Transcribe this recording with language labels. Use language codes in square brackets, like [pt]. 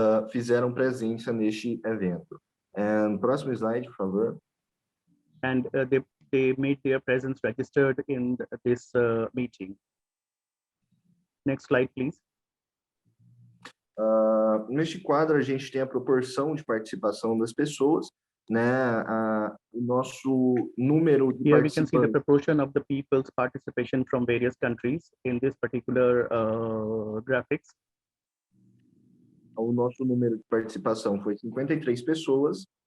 [pt] Fizeram presença neste evento. Próximo slide, por favor. [en] And they made their presence registered in this meeting. Next slide, please. [pt] Neste quadro, a gente tem a proporção de participação das pessoas, né? O nosso número de [en] Here we can see the proportion of the people's participation from various countries in this particular graphics. [pt] O nosso número de participação foi 53 pessoas.